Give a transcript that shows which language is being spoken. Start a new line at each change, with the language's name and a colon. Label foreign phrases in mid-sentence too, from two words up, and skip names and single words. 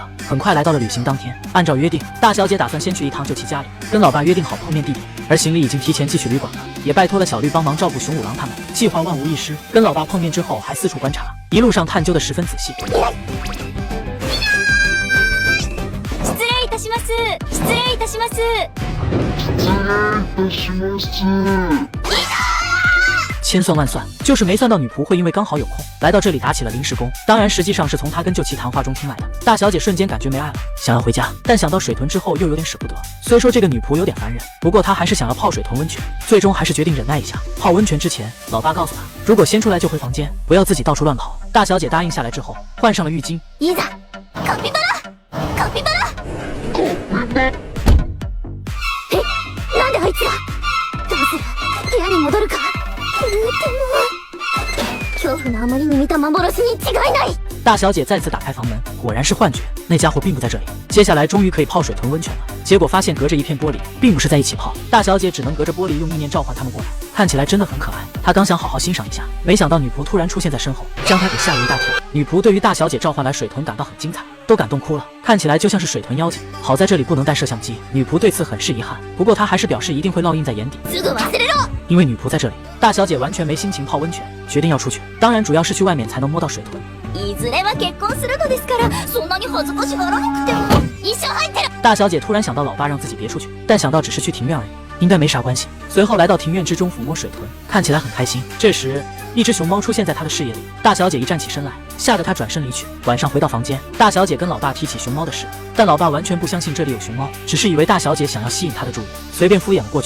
Chinese: 很快来到了旅行当天，按照约定，大小姐打算先去一趟旧奇家里，跟老爸约定好碰面地点，而行李已经提前寄去旅馆了，也拜托了小绿帮忙照顾熊五郎他们，计划万无一失。跟老爸碰面之后还四处观察，一路上探究的十分仔细。
Japanese: 失礼いたします。失礼いたします。
Chinese: 千算万算，就是没算到女仆会因为刚好有空来到这里打起了临时工。当然，实际上是从他跟旧奇谈话中听来的。大小姐瞬间感觉没爱了，想要回家，但想到水豚之后又有点舍不得。虽说这个女仆有点烦人，不过她还是想要泡水豚温泉，最终还是决定忍耐一下。泡温泉之前，老爸告诉她，如果先出来就回房间，不要自己到处乱跑。大小姐答应下来之后，换上了浴巾。
Japanese: いざカピバラカピバラなんであいつらどうする部屋に戻るかでも恐怖のあまりに見た幻に違いない。
Chinese: 大小姐再次打开房门，果然是幻觉，那家伙并不在这里。接下来终于可以泡水豚温泉了，结果发现隔着一片玻璃，并不是在一起泡。大小姐只能隔着玻璃用意念召唤他们过来，看起来真的很可爱。她刚想好好欣赏一下，没想到女仆突然出现在身后，将她给吓了一大跳。女仆对于大小姐召唤来水豚感到很精彩，都感动哭了，看起来就像是水豚妖精。好在这里不能带摄像机，女仆对此很是遗憾，不过她还是表示一定会烙印在眼底。
Japanese: すぐ忘れろ。
Chinese: 因为女仆在这里，大小姐完全没心情泡温泉，决定要出去。当然，主要是去外面才能摸到水豚。
Japanese: いずれは結婚するのですから、そんなに恥ずかしがらなくても一緒入ってる。
Chinese: 大小姐突然想到老爸让自己别出去，但想到只是去庭院而已，应该没啥关系。随后来到庭院之中抚摸水豚，看起来很开心。这时，一只熊猫出现在她的视野里，大小姐一站起身来，吓得她转身离去。晚上回到房间，大小姐跟老爸提起熊猫的事，但老爸完全不相信这里有熊猫，只是以为大小姐想要吸引他的注意，随便敷衍了过去。